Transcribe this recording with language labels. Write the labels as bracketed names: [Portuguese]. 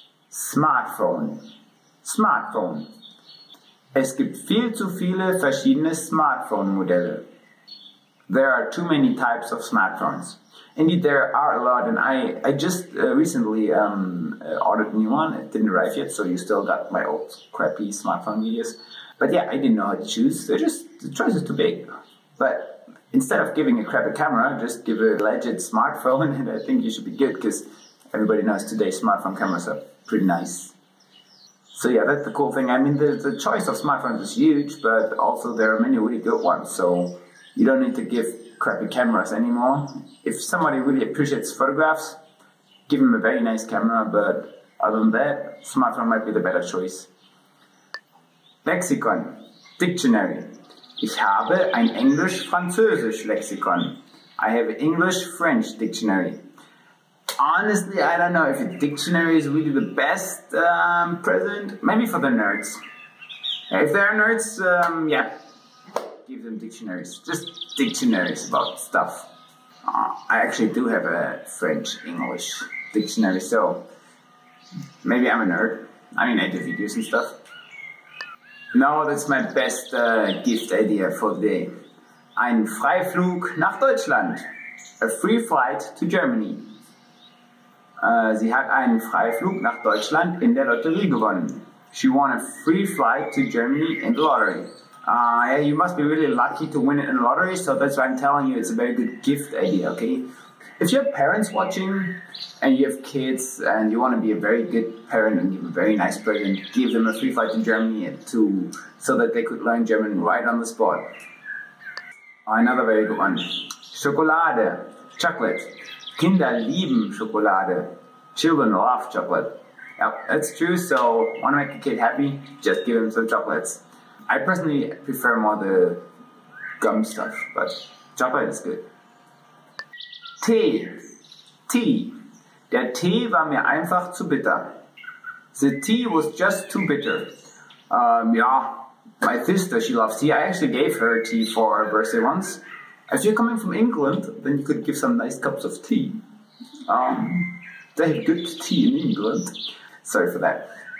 [English] Smartphone. Smartphone. [German] Es gibt viel zu viele verschiedene Smartphone-Modelle. [English] There are too many types of smartphones. Indeed, there are a lot, and I just recently ordered a new one. It didn't arrive yet, so you still got my old crappy smartphone videos. But yeah, I didn't know how to choose. The choice is too big. But instead of giving a crappy camera, just give a legit smartphone, and I think you should be good, because everybody knows today smartphone cameras are pretty nice. So yeah, that's the cool thing. I mean, the choice of smartphones is huge, but also there are many really good ones. So you don't need to give crappy cameras anymore. If somebody really appreciates photographs, give them a very nice camera, but other than that, smartphone might be the better choice. [German] Lexikon, Dictionary. Ich habe ein Englisch-Französisch-Lexikon. [English] I have an English-French dictionary. Honestly, I don't know if a dictionary is really the best present. Maybe for the nerds. If there are nerds, yeah, give them dictionaries. Just dictionaries about stuff. I actually do have a French-English dictionary, so maybe I'm a nerd. I mean, I do videos and stuff. No, that's my best gift idea for the day. [German] Ein Freiflug nach Deutschland. [English] A free flight to Germany. [German] Sie hat einen Freiflug nach Deutschland in der Lotterie gewonnen. [English] She won a free flight to Germany in the lottery. Yeah, you must be really lucky to win it in the lottery, so that's why I'm telling you it's a very good gift idea, okay? If you have parents watching and you have kids and you want to be a very good parent and give a very nice present, give them a free flight to Germany so that they could learn German right on the spot. Another very good one. Schokolade, chocolate. [German] Kinder lieben Schokolade. [English] Children love chocolate. Yeah, that's true, so want to make a kid happy? Just give him some chocolates. I personally prefer more the gum stuff, but chocolate is good. [German] Tee. Tea. Der Tee war mir einfach zu bitter. [English] The tea was just too bitter. Yeah, my sister, she loves tea. I actually gave her tea for her birthday once. If you're coming from England, then you could give some nice cups of tea. They have good tea in England. Sorry for that.